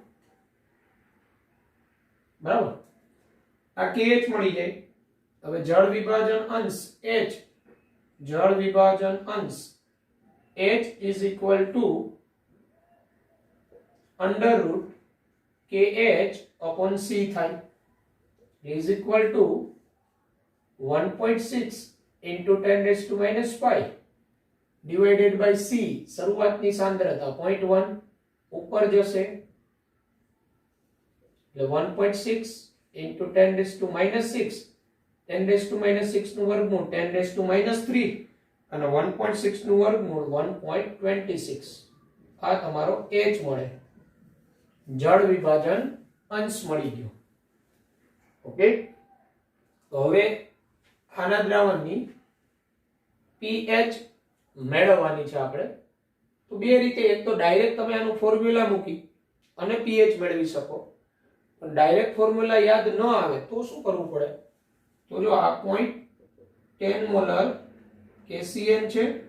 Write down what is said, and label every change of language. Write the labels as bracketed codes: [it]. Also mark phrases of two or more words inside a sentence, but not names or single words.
[gu] બરાબર, આ KH મળી જાય. હવે જળ વિભાજન અંશ H, જળ વિભાજન અંશ H = √KH/C થાય. [en] is equal to 1.6 × 10⁻⁵. divided by C [gu] શરૂઆતની સાંદ્રતા 0.1 ઉપર જશે એટલે [en] 1.6 into 10 raised to minus 6 10 raised to minus 6 [gu] નું વર્ગમૂળ [en] 10 raised to minus 3 [gu] અને 1.6 નું વર્ગમૂળ 1.26 આ તમારો h મળે જળ વિભાજન અંશ મળી ગયો ઓકે તો હવે આના દ્રાવણની pH મેળવવાની છે આપણે તો બે રીતે એક તો ડાયરેક્ટ તમે આનું ફોર્મ્યુલા મૂકી અને pH મેળવી શકો પણ ડાયરેક્ટ ફોર્મ્યુલા યાદ ન આવે તો શું કરવું પડે તો જો આ 0.10 મોલર KCN છે